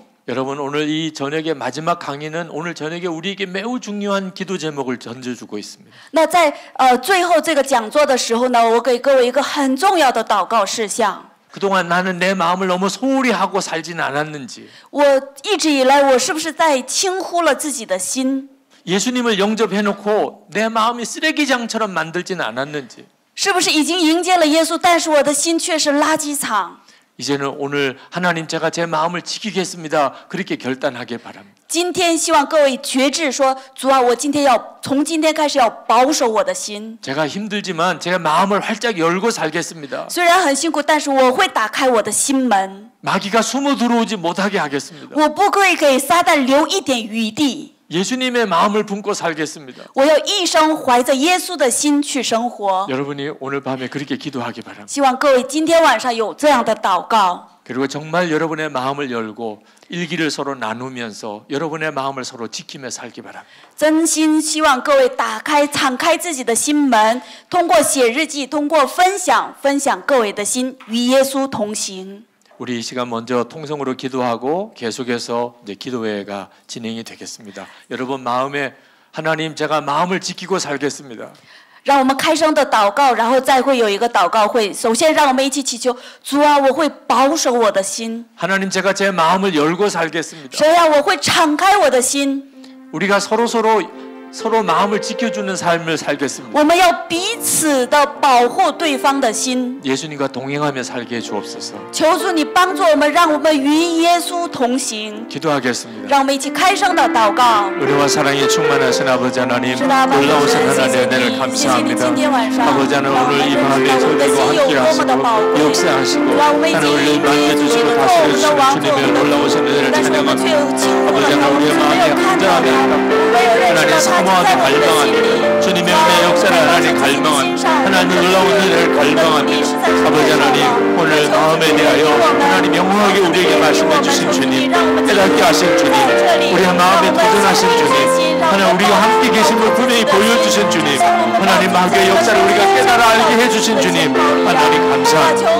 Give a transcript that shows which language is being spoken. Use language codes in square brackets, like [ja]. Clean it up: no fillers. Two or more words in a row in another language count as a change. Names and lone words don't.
[ko] 여러분 오늘 이 저녁의 마지막 강의는 오늘 저녁에 우리에게 매우 중요한 기도 제목을 던져주고 있습니다. [zh] 那在最后这个讲座的时候呢，我给各位一个很重要的祷告事项。 [ko] 그동안 나는 내 마음을 너무 소홀히 하고 살진 않았는지 [zh] 我一直以来，我是不是在轻忽了自己的心？ [ko] 예수님을 영접해놓고 내 마음이 쓰레기장처럼 만들진 않았는지 [zh] 是不是已经迎接了耶稣，但是我的心却是垃圾场？ [ko] 이제는 오늘 하나님 제가 제 마음을 지키겠습니다. 그렇게 결단하길 바랍니다. [zh] 今天希望各位决志说，主啊，我从今天开始要保守我的心。 [ko] 제가 힘들지만 제 마음을 활짝 열고 살겠습니다. [zh] 虽然很辛苦，但是我会打开我的心门。 [ko] 마귀가 숨어 들어오지 못하게 하겠습니다. [zh] 我不会给撒旦留一点余地。 [ko] 예수님의 마음을 품고 살겠습니다. [zh] 我要一生怀着耶稣的心去生活。 [ko] 여러분이 오늘 밤에 그렇게 기도하기 바랍니다. [zh] 希望各位今天晚上有这样的祷告。 [ko] 그리고 정말 여러분의 마음을 열고 일기를 서로 나누면서 여러분의 마음을 서로 지키며 살기 바랍니다. [zh] 真心希望各位敞开自己的心门，通过写日记，通过分享各位的心，与耶稣同行。 [ko] 우리 이 시간 먼저 통성으로 기도하고 계속해서 이제 기도회가 진행이 되겠습니다. 여러분 마음에 하나님 제가 마음을 지키고 살겠습니다. [zh] 让我们开声的祷告，然后再会有一个祷告会。首先，让我们一起祈求主啊，我会保守我的心。 [ko] 하나님 제가 제 마음을 열고 살겠습니다. [zh] 神啊，我会敞开我的心。 [ko] 우리가 서로 마음을 지켜주는 삶을 살겠습니다. [zh] 我们要彼此的保护对方的心。 [ko] 예수님과 동행하며 살게 해 주옵소서. [zh] 求主你帮助我们，让我们与耶稣同行。 [ko] 기도하겠습니다. [zh] 让我们一起开声的祷告。 [ko] 은혜와 사랑에 충만하신 아버지 하나님, [zh] 是的，阿爸父 [ko] 놀라우신 [zh] 神，谢 [ko] 하나님의 [zh] 谢 [ko] 은혜를 [zh] 你，谢谢你 [ko] 감사합니다. [zh] 今天晚上， [ko] 아버지 하나님 [zh] 让我 [ko] 오늘 [zh] 们 [ko] 이 [zh] 认识 [ko] 밤에 [zh] 到我们的 [ko] 저희들과 [zh] 心有 [ko] 함께 [zh] 多么的宝 [ko] 하시고 [zh] 贵。 [ko] 역사하시고 [zh] 主啊，我们已 [ko] 하나님 [zh] 经 [ko] 우리를 [zh] 以你 [ko] 만져주시고 [zh] 做我们的 [ko] 다스려주시는 [zh] 王，做我 [ko] 주님의 [zh] 们的 [ko] 놀라우신 [zh] 主， [ko] 은혜를 [zh] 但是我们却 [ko] 찬양합니다. [zh] 有轻忽了 [ko] 아버지 [zh] 他， [ko] 하나님 [zh] 我们 [ko] 우리의 [zh] 却没有 [ko] 마음에 [zh] 看到他， [ko] 간절합니다. [zh] 没有认识 [ko] 하나님 [zh] 到他就 [ko] 사모하게 [zh] 在我们的心里。 [ko] 갈망합니다. 주님의 은혜 역사를 하나님 갈망합니다. 하나님 놀라운 은혜를 갈망합니다. 아버지 하나님 오늘 마음에 대하여 하나님 영원하게 우리에게 말씀해 주신 주님, 깨닫게 하신 주님, 우리의 마음에 도전하신 주님, 하나님 우리가 함께 계심을 분명히 보여주신 주님, 하나님 마귀의 역사를 우리가 깨달아 알게 해주신 주님, 하나님 감사합니다.